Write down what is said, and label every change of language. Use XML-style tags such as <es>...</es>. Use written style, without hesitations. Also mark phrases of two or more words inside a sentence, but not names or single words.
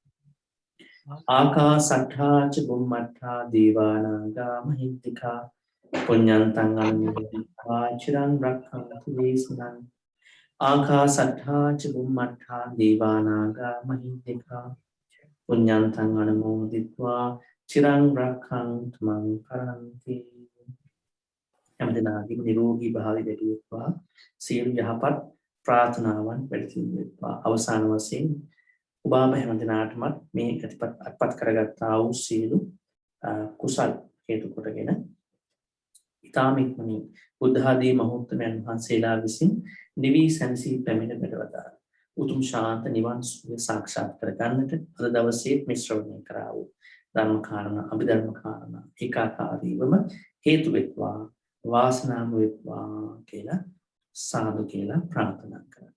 <pi>ආකාසට්ඨා ච බුම්මට්ඨා දේවානාගා මහින්దికා පුඤ්ඤන්තං අනුමෝදිත්වා චිරං රක්ඛන්තු දේශනං. ආකාසට්ඨා ච බුම්මට්ඨා දේවානාගා මහින්దికා පුඤ්ඤන්තං අනුමෝදිත්වා චිරං රක්ඛන්තු මං කරන්ති.</pi> <si>හැමදෙනාගේම නිරෝගී භාවය ලැබෙත්වා සියලු යහපත් ප්‍රාර්ථනාවන් වැඩිදියුණු වෙත්වා. අවසාන වශයෙන් ඔබ හැමදෙනාටම මේ අත්පත් කරගත්තා වූ සියලු කුසල් හේතු කොටගෙන ඊ타ම ඉක්මනින් බුද්ධ ආදී මහෝත්තමයන් වහන්සේලා විසින් නිවි සැනසී පැමිණ බැලවදා උතුම් ශාන්ත නිවන් සුවය සාක්ෂාත් කර ගන්නට අද දවසේ මේ ශ්‍රවණය කරා වූ ධර්ම කාරණා අභිධර්ම කාරණා ඒකාකාරීවම හේතු වෙත්වා වාසනාම වෙත්වා කියලා සාදු කියලා ප්‍රාර්ථනා කරා.</si>